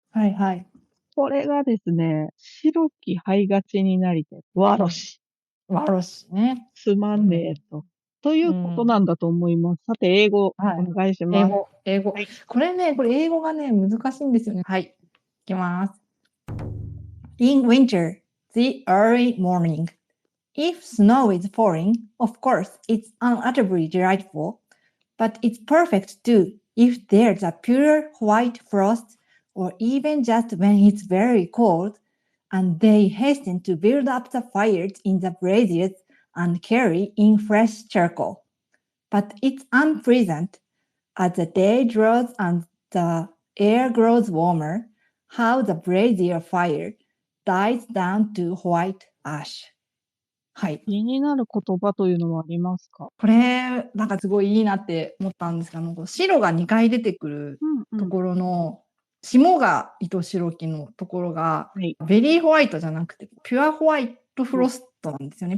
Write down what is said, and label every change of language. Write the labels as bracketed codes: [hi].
[ja] はいはい。これがですね、白き灰がちになりて、わろし。わろしね。つまんねえと。ということなんだと思います。さて、英語、お願いします。英語。これ英語がね、難しいんですよね。はい。いきます。 [en] In winter, the early morning. If snow is falling, of course, it's unutterably delightful, but it's perfect too if there's a pure white frost or even just when it's very cold, and they hasten to build up the fires in the braziers and carry in fresh charcoal. But it's unpleasant, as the day draws and the air grows warmer, how the brazier fire dies down to white ash. [ja] はい。気になる言葉というのはありますか？これ、なんかすごいいいなって思ったんですが、白が2回出てくるところの、霜が糸白きのところが、ベリーホワイトじゃなくて、ピュアホワイトフロストなんですよね。